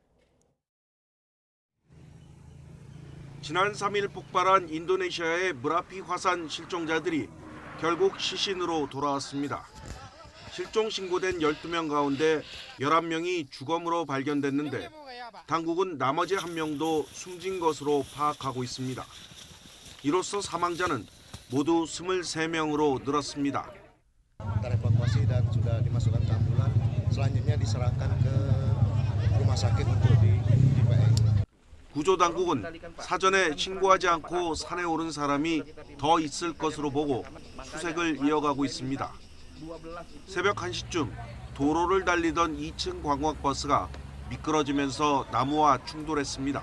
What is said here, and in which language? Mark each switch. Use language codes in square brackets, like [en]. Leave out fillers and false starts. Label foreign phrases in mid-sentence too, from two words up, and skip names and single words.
[ko] 지난 3일 폭발한 인도네시아의 무라피 화산 실종자들이 결국 시신으로 돌아왔습니다. 실종 신고된 12명 가운데 11명이 주검으로 발견됐는데 당국은 나머지 1명도 숨진 것으로 파악하고 있습니다. 이로써 사망자는 모두 23명으로 늘었습니다. [id] Terevakuasi dan sudah dimasukkan ke ambulan. Selanjutnya diserahkan ke rumah sakit untuk diPN. [ko] 구조 당국은 사전에 신고하지 않고 산에 오른 사람이 더 있을 것으로 보고 수색을 이어가고 있습니다. 새벽 1시쯤 도로를 달리던 2층 관광버스가 미끄러지면서 나무와 충돌했습니다.